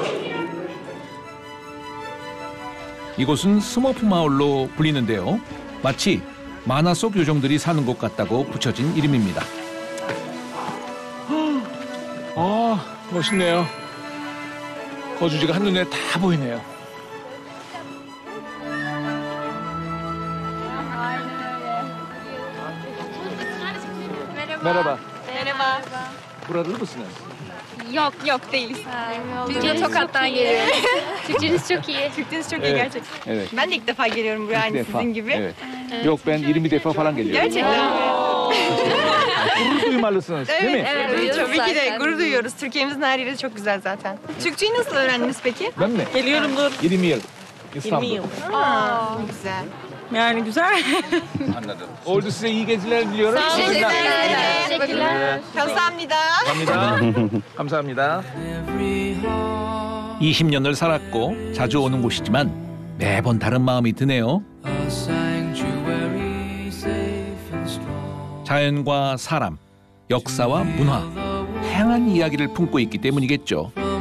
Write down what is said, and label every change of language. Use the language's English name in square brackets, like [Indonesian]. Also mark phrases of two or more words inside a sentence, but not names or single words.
[Korean] 이곳은 스머프 마을로 불리는데요. 마치 만화 속 요정들이 사는 곳 같다고 붙여진 이름입니다. 멋있네요. 거주지가 한눈에 다 보이네요. [Turkish] Merhaba. Merhaba. Buralı mısınız? Yok değiliz. Biz de Tokat'tan geliyoruz. Türkçeniz çok iyi. Türkçeniz çok iyi Evet. gerçekten. Evet. Ben de ilk defa geliyorum buraya aynı sizin gibi. Evet. Yok ben 20 defa falan geliyorum. Gerçekten. Gurur duymalısınız değil mi? Evet, tabii ki de gurur duyuyoruz. Türkiye'mizin her yeri çok güzel zaten. Türkçeyi nasıl öğrendiniz peki? Ben mi? Geliyorum dur. 20 yıl. İstanbul. 20 yıl. Aa, ne güzel. Yani güzel. Anladım. Oldu size iyi geceler diliyorum. Teşekkürler. [Korean] 감사합니다. 감사합니다. 감사합니다. 20년을 살았고 자주 오는 곳이지만 매번 다른 마음이 드네요. 자연과 사람, 역사와 문화, 다양한 이야기를 품고 있기 때문이겠죠.